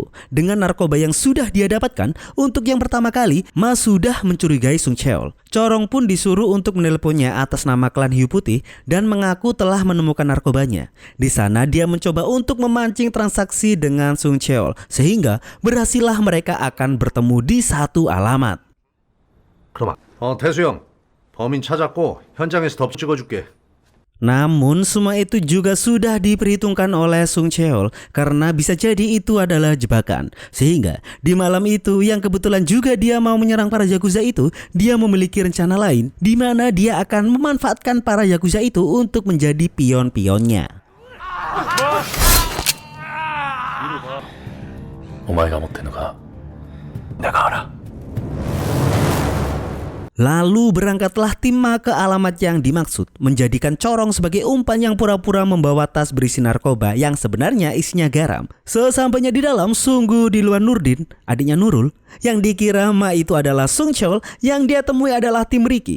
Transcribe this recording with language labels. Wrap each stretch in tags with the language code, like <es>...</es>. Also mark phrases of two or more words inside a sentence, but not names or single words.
<id>Dengan narkoba yang sudah dia dapatkan, untuk yang pertama kali, Ma sudah mencurigai Sung Cheol. Corong pun disuruh untuk menelponnya atas nama klan Hiu Putih dan mengaku telah menemukan narkobanya. Di sana dia mencoba untuk memancing transaksi dengan Sung Cheol, sehingga berhasillah mereka akan bertemu di satu alamat.</id> <ko>그럼 태수 형, 범인 찾았고 현장에서 더 찍어줄게.</ko> <id>Namun semua itu juga sudah diperhitungkan oleh Sung Cheol karena bisa jadi itu adalah jebakan. Sehingga di malam itu yang kebetulan juga dia mau menyerang para Yakuza itu, dia memiliki rencana lain di mana dia akan memanfaatkan para Yakuza itu untuk menjadi pion-pionnya.</id> <ja>お前が持ってんのか中原</ja> <id>Lalu berangkatlah tim Ma ke alamat yang dimaksud, menjadikan corong sebagai umpan yang pura-pura membawa tas berisi narkoba yang sebenarnya isinya garam. Sesampainya di dalam, sungguh di luar Nurdin, adiknya Nurul, yang dikira Ma itu adalah Sung Cheol, yang dia temui adalah tim Ricky.</id>